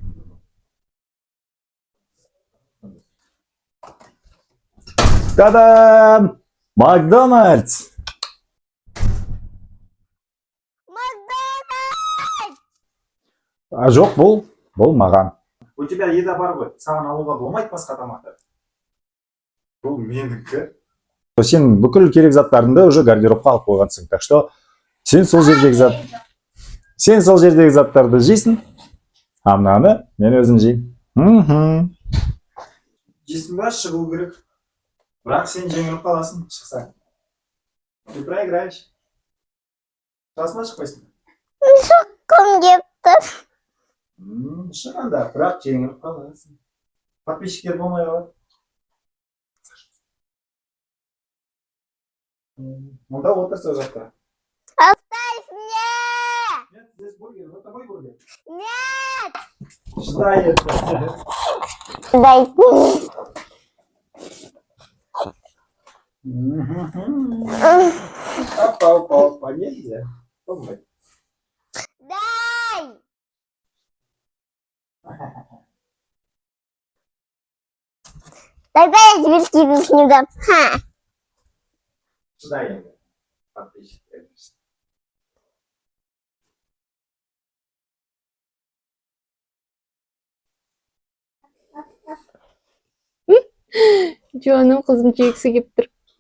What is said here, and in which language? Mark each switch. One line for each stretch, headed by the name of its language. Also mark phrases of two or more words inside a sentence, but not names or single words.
Kazakh: Та-дам! Макдональдс! Макдональдс! Жоқ, бұл маған.
Russian: У тебя еда
Kazakh: бар ғой, саған алуға болмайды басқа тамақты. Бұл менікі. Сен бүкіл керек заттарыңды уже гардеробқа алып қойғансың.
Russian: Так что
Kazakh: сен сол жердегі заттарды жейсің, а мынаны мен өзім жеймін. Жейсің ба, шығу керек. Бірақ сен жеңіліп қаласың, шықсаң.
Russian: Ты проиграешь.
Kazakh: Жасына шықпайсың. Шыққым кепті. Шығанда, бірақ жеңіліп қаласың. Подписчиктер болмай қалады. Мұнда отырса жақта.
Russian: Оставь мне! Нет, здесь бургер, это мой бургер. Нет! Что это? Дайте. Опа, нельзя. Дай! Тогда я тебе скидывать не дам. Ха! Сюда я. Подписчик.
Kazakh: Жаным қызым жегісі кеп тұр.